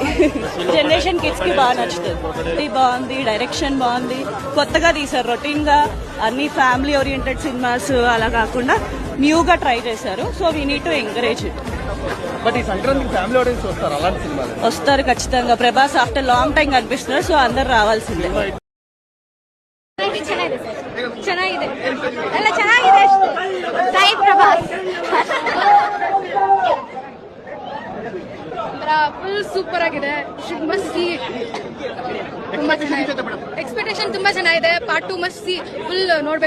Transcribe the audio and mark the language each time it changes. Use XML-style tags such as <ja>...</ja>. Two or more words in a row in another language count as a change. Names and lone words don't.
<en>generation kids</en> <te>కి బాగా నచ్చుతుంది. బాగుంది, డైరెక్షన్ బాగుంది, కొత్తగా తీసారు. రొటీన్ గా అన్ని</te> <en>family oriented cinemas</en> <te>అలా కాకుండా న్యూగా ట్రై చేశారు.</te> <en>So we need to encourage it.</en> <te>బట్ ఈ సంక్రాంతికి</te> <en>family audience</en> <te>వస్తారు అలాంటి సినిమాలు? వస్తారు ఖచ్చితంగా. ప్రభాస్</te> <en>after long time</en> <te>కనిపిస్తున్నారు. సో అందరు రావాల్సిందే.</te> <kn>ಚೆನ್ನಾಗಿದೆ ಎಲ್ಲ ಚೆನ್ನಾಗಿದೆ. ಸಾಯಿ ಪ್ರಭಾಸ್</kn> <en>full super</en> <kn>ಆಗಿದೆ.</kn> <en>must see.</en> <kn>ತುಂಬಾ ಚೆನ್ನಾಗಿದೆ. ಎಕ್ಸ್ಪೆಕ್ಟೇಷನ್ ತುಂಬಾ ಚೆನ್ನಾಗಿದೆ. ಪಾರ್ಟ್ 2</kn> <en>must see.</en> <kn>ಫುಲ್ ನೋಡ್ಬೇಕು.</kn>